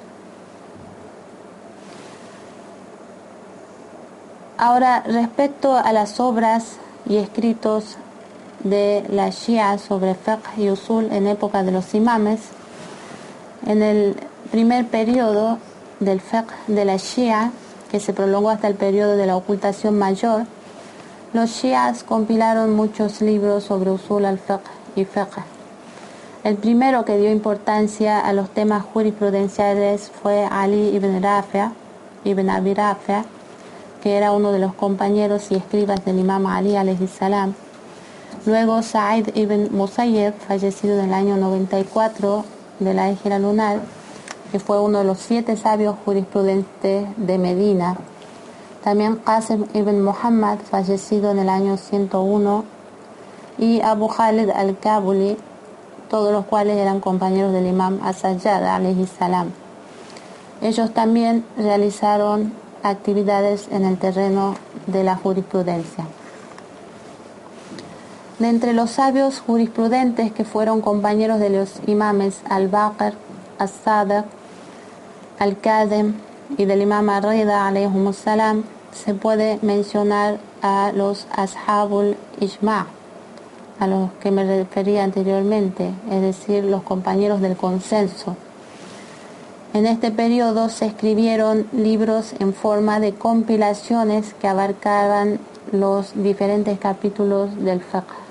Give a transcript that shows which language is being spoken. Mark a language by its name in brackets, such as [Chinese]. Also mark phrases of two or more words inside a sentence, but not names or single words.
[Spanish] Ahora, respecto a las obras y escritos de la Shia sobre fiqh y usul en época de los imames, en el primer periodo del fiqh de la Shia, que se prolongó hasta el periodo de la ocultación mayor, los shias compilaron muchos libros sobre [Arabic] أصول الفقه [Spanish] y fiqh. El primero que dio importancia a los temas jurisprudenciales fue Ali ibn Abi Rafi', que era uno de los compañeros y escribas del imam Ali [Arabic] عليه السلام. [Spanish] Luego Sa'id ibn Musayyib, fallecido en el año 94 de la Hijra lunar, que fue uno de los 7 sabios jurisprudentes de Medina. También Qasim ibn Muhammad, fallecido en el año 101, y Abu Khalid al-Kabuli, todos los cuales eran compañeros del imam As-Sajjad [Arabic] عليه السلام. [Spanish] Ellos también realizaron actividades en el terreno de la jurisprudencia. De entre los sabios jurisprudentes que fueron compañeros de los imames Al-Baqir, As-Sadiq, Al-Kadhim y del imam Ar-Rida [Arabic] عليهم السلام, [Spanish] se puede mencionar a los [Arabic] أصحاب الإجماع', [Spanish] a los que me refería anteriormente, es decir, los compañeros del consenso. En este periodo se escribieron libros en forma de compilaciones que abarcaban los diferentes capítulos del fiqh.